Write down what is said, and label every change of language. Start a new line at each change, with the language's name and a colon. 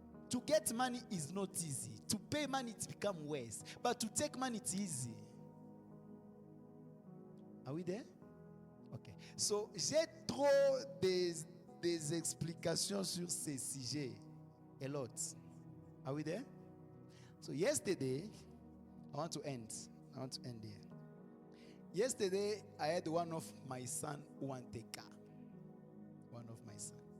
English: To get money is not easy. To pay money, it becomes worse. But to take money, it's easy. Are we there? Okay.
French: So, j'ai trop des explications sur ces sujets.
English: A lot. Are we there? So yesterday, I want to end here. Yesterday, I had one of my son who wanted a car. One of my son.